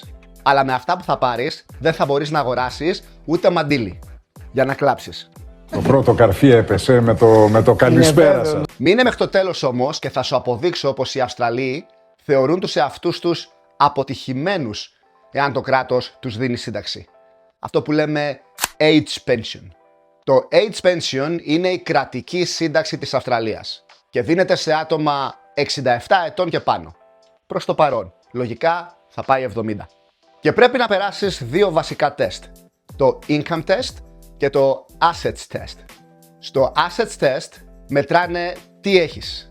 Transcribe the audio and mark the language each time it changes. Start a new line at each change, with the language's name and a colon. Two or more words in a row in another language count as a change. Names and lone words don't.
Greek: Αλλά με αυτά που θα πάρεις δεν θα μπορείς να αγοράσεις ούτε μαντίλι για να κλάψεις. Το πρώτο καρφί έπεσε με το καλησπέρα σας. Μείνε μέχρι το τέλος όμως και θα σου αποδείξω πως οι Αυστραλοί θεωρούν τους εαυτούς τους αποτυχημένους εάν το κράτος τους δίνει σύνταξη. Αυτό που λέμε
English: age pension.
Greek: Το
English: age pension
Greek: είναι η κρατική σύνταξη της Αυστραλίας και δίνεται σε άτομα 67 ετών και πάνω. Προς το παρόν, λογικά θα πάει 70. Και πρέπει να περάσεις δύο βασικά τεστ. Το
English: income test
Greek: και το
English: assets test.
Greek: Στο
English: assets test
Greek: μετράνε τι έχεις.